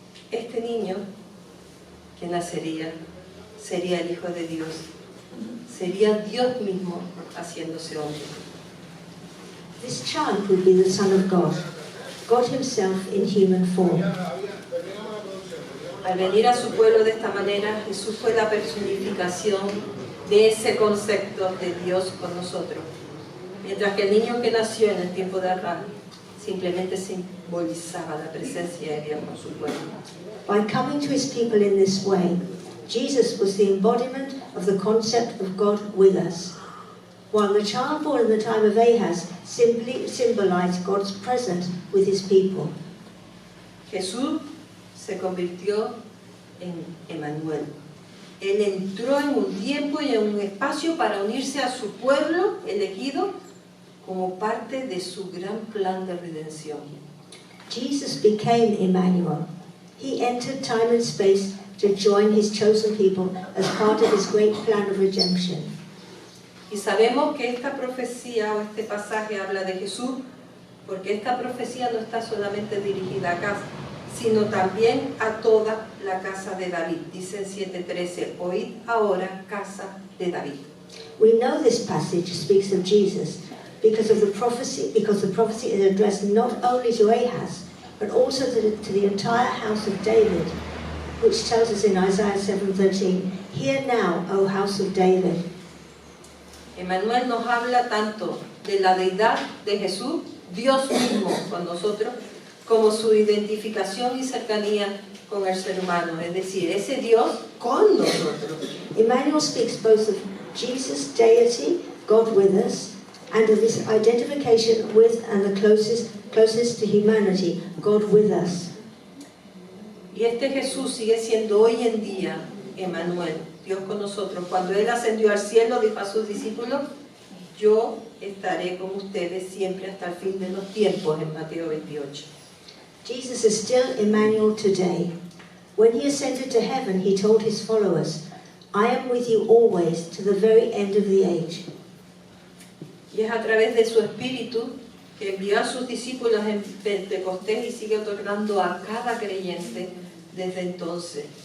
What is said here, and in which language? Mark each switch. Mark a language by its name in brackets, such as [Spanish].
[Spanish] Este niño que nacería sería el Hijo de Dios, sería Dios mismo haciéndose hombre. [English] This child would be the Son of God, God himself in human form. [Spanish] Al venir a su pueblo de esta manera, Jesús fue la personificación de ese concepto de Dios con nosotros. Mientras que el niño que nació en el tiempo de Abraham simplemente simbolizaba la presencia de Dios con su pueblo. [English] By coming to his people in this way, Jesus was the embodiment of the concept of God with us, while the child born in the time of Ahaz simply symbolized God's presence with his people. [Spanish] Jesús se convirtió en Emmanuel. Él entró en un tiempo y en un espacio para unirse a su pueblo elegido como parte de su gran plan de redención. [English] Jesus became Emmanuel. He entered time and space to join his chosen people as part of his great plan of redemption. [Spanish] Y sabemos que esta profecía o este pasaje habla de Jesús porque esta profecía no está solamente dirigida acá, sino también a toda la casa de David. Dice en 7:13, oíd ahora, casa de David. [English] We know this passage speaks of Jesus because the prophecy is addressed not only to Ahaz, but also to the entire house of David, which tells us in Isaiah 7:13, hear now, O house of David. [Spanish] Emmanuel nos habla tanto de la deidad de Jesús, Dios mismo con nosotros, como su identificación y cercanía con el ser humano, es decir, ese Dios con nosotros. [English] Emmanuel speaks both of Jesus' deity, God with us, and of his identification with and the closest to humanity, God with us. [Spanish] Y este Jesús sigue siendo hoy en día Emmanuel, Dios con nosotros. Cuando Él ascendió al cielo, dijo a sus discípulos, yo estaré con ustedes siempre hasta el fin de los tiempos, en Mateo 28. [English] Jesus is still Emmanuel today. When he ascended to heaven, he told his followers, I am with you always to the very end of the age. [Spanish] Y es a través de su Espíritu que envió a sus discípulos en Pentecostés y sigue otorgando a cada creyente desde entonces.